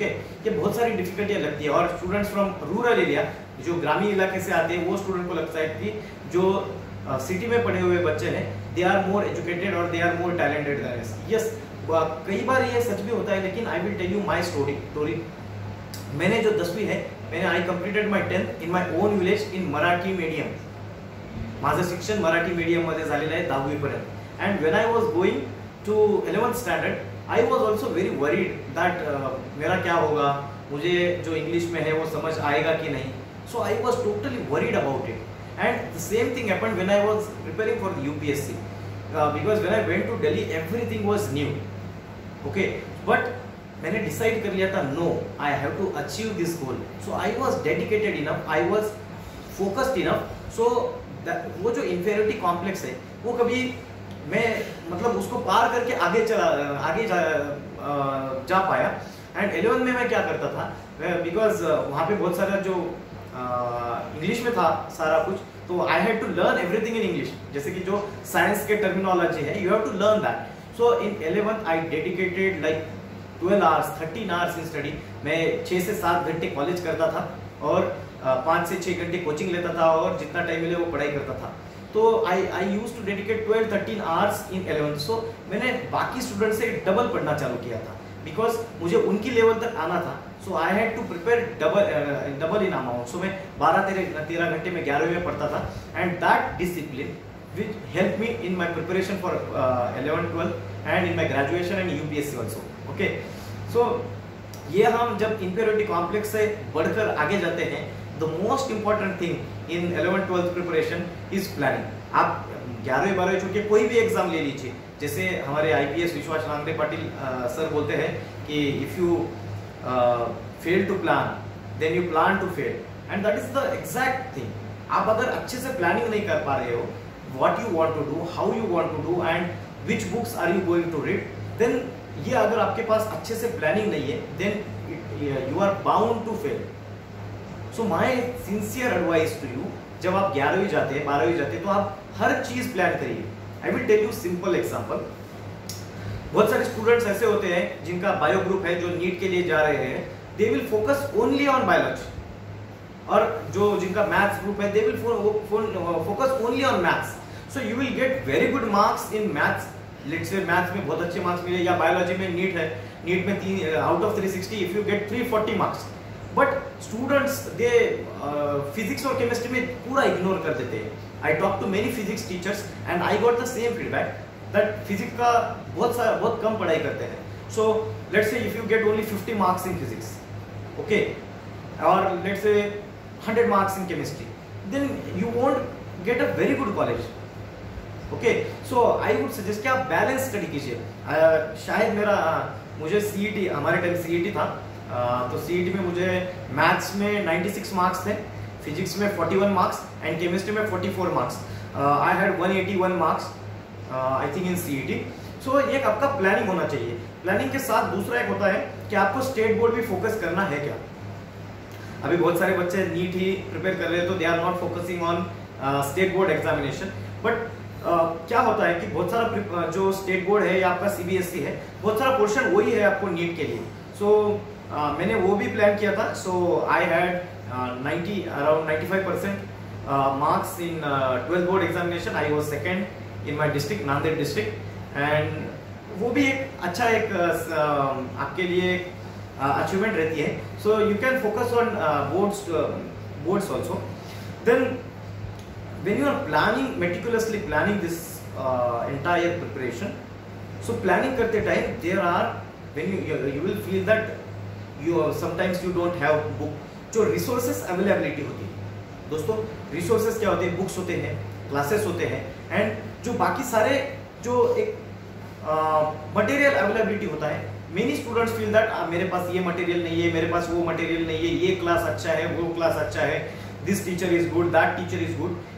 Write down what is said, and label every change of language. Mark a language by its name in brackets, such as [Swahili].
[Hindi] Okay, ये बहुत सारी डिफिकल्टियाँ लगती है. और स्टूडेंट्स फ्रॉम रूरल एरिया, जो ग्रामीण इलाके से आते हैं, वो स्टूडेंट को लगता है कि जो सिटी में पढ़े हुए बच्चे हैं, [English] They are more educated और they are more talented than us. [Hindi] Yes, कई बार ये सच भी होता है, लेकिन [English] I will tell you my story. [Hindi] मैंने जो 10वीं है, मैंने [English] I completed my 10th in my own village in Marathi medium. [Marathi] माझं शिक्षण मराठी मीडियम मध्ये झालेलं आहे 10वी पर्यंत. [English] and when I was going to 11th standard, I was also very worried that [Hindi] मेरा क्या होगा, मुझे जो इंग्लिश में है वो समझ आएगा कि नहीं. [English] So I was totally worried about it. And the same thing happened when I was preparing for the UPSC, because when I went to Delhi everything was new. Okay, but [Hindi] मैंने decide कर लिया था, [English] no, I have to achieve this goal. So I was dedicated enough, I was focused enough. [Hindi] So वो जो inferiority complex है वो कभी मैं मतलब उसको पार करके आगे जा पाया. And 11 में मैं क्या करता था, because वहाँ पे बहुत सारा जो इंग्लिश में था सारा कुछ, [English] तो I had to learn everything in English, [Hindi] जैसे कि जो साइंस के टर्मिनोलॉजी है, [English] You have to learn that. So in 11th I dedicated like 12 hours 13 hours in study. [Hindi] मैं 6 से 7 घंटे कॉलेज करता था और 5 से 6 घंटे कोचिंग लेता था और जितना टाइम मिले वो पढ़ाई करता था। [English] तो I use to dedicate 12-13 hours in 11th। [Hindi] सो मैंने बाकी स्टूडेंट से डबल पढ़ना चालू किया था, बिकॉज मुझे उनकी लेवल तक आना था। [English] So I had to prepare double in amount. So [Hindi] मैं 12-13 घंटे में 11वीं में पढ़ता था, [English] And that discipline which helped me in my preparation for 11-12 and in my graduation and UPSC also. Okay, so [Hindi] ये हम जब inferiority complex से बढ़कर आगे जाते हैं, [English] the most important thing in 11-12 preparation is planning. [Hindi] आप 11वीं-12वीं छोड़ के कोई भी एग्जाम ले लीजिए, जैसे हमारे IPS विश्वास नांगरे पाटिल सर बोलते हैं कि [English] if you fail to plan, then you plan to fail, and that is the exact thing. [Hindi] आप अगर अच्छे से प्लानिंग नहीं कर पा रहे हो, [English] what you want to do, how you want to do and which books are you going to read, then [Hindi] ये अगर आपके पास अच्छे से प्लानिंग नहीं है, [English] then you are bound to fail. So my sincere advice to you, [Hindi] जब आप 11वीं जाते हैं 12वीं जाते हैं तो आप हर चीज प्लान करिए। [English] I will tell you simple example. [Hindi] बहुत सारे स्टूडेंट्स ऐसे होते हैं जिनका बायो ग्रुप है, जो नीट के लिए जा रहे हैं, [English] they will focus only on biology, [Hindi] और जो जिनका मैथ्स ग्रुप है [English] they will focus only on maths. So you will get very good marks in maths. [Hindi] Let's say maths में बहुत अच्छे मार्क्स मिले, या बायोलॉजी में नीट है, नीट में 3 out of 360 [English] if you get 340 marks. But students they [Hindi] physics और chemistry में पूरा इग्नोर कर देते हैं. [English] I talked to many physics teachers and I got the same feedback that [Hindi] physics का बहुत कम पढ़ाई करते हैं. [English] So let's say if you get only 50 marks in physics, okay, or let's say 100 marks in chemistry, then you won't get a very good college. [Hindi] Okay, [English] so I would suggest [Hindi] कि आप balance study कीजिए। शायद मुझे CET, हमारे time CET था, तो CET में मुझे मैथ्स में 96 मार्क्स थे, फिजिक्स में 41 मार्क्स एंड केमिस्ट्री में 44 marks. [English] I had 181 marks I think in CET. [Hindi] सो एक आपका प्लानिंग होना चाहिए। प्लानिंग के साथ दूसरा एक होता है कि आपको स्टेट बोर्ड भी फोकस करना है क्या। अभी बहुत सारे बच्चे नीट ही प्रिपेयर कर रहे हैं, तो [English] They are not focusing on state board examination. [Hindi] But क्या होता है कि बहुत सारा जो स्टेट बोर्ड है या आपका सीबीएसई है, बहुत सारा पोर्शन वही है आपको नीट के लिए। सो मैंने वो भी प्लान किया था। [English] So I had around 95% marks in 12th board examination. I was second in my district, Nanded district, [Hindi] and वो भी एक अच्छा एक आपके लिए अचीवमेंट रहती है। [English] So you can focus on boards also. Then when you are planning, meticulously planning this entire preparation, so planning करते time there are, when you will feel that you sometimes you don't have book, [Hindi] जो resources availability होती है। दोस्तों resources क्या होते हैं? books होते हैं, classes होते हैं, and जो बाकी सारे जो एक material availability होता है। many students feel that मेरे पास ये material नहीं है, मेरे पास वो material नहीं है, ये class अच्छा है, वो class अच्छा है, [English] this teacher is good, that teacher is good।